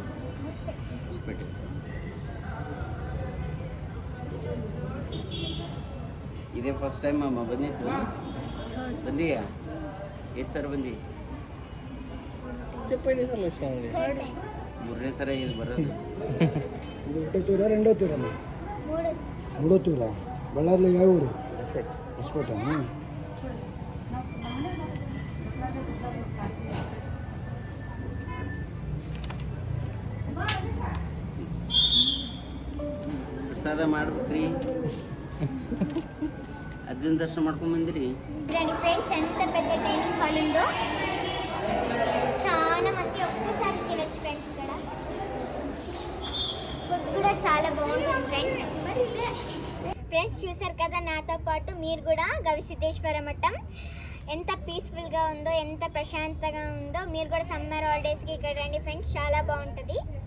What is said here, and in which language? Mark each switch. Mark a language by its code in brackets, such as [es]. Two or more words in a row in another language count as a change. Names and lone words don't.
[kn] ಹೊಸಪೇಟೆ. ಇದೇ ಫಸ್ಟ್ ಟೈಮ್ ಅಮ್ಮ ಬಂದಿತ್ತು? ಬಂದಿಯಾ? ಎಷ್ಟು ಸರ್ ಬಂದಿ? ಮೂರನೇ ಸರ ಇದು ಬರೋದು. [te] ಇದು ఒకటో తూరా రెండో తూరా? మూడో తూరా. బళ్ళారిలో ಯಾವ ఊరు? ಹೊಸಪೇಟೆನಾ? [kn] ಪ್ರಸಾದ ಮಾಡ್ಬೇಕ್ರಿ. ಅಜ್ಜನ ದರ್ಶನ ಮಾಡ್ಕೊಂಡ್ ಬಂದಿರಿ. [te] ఫ్రెండ్స్ ఎంత పెద్ద డైనింగ్ హాల్ ఉందో, చాలా మంది ఒక్కసారి తినొచ్చు ఫ్రెండ్స్. ఇక్కడ ఫుడ్ కూడా చాలా బాగుంటుంది ఫ్రెండ్స్. ఫ్రెండ్స్ చూసారు కదా, నాతో పాటు మీరు కూడా గవిసిద్ధేశ్వర మఠం ఎంత పీస్ఫుల్గా ఉందో, ఎంత ప్రశాంతంగా ఉందో మీరు కూడా సమ్మర్ హాలిడేస్కి ఇక్కడ రండి ఫ్రెండ్స్, చాలా బాగుంటుంది.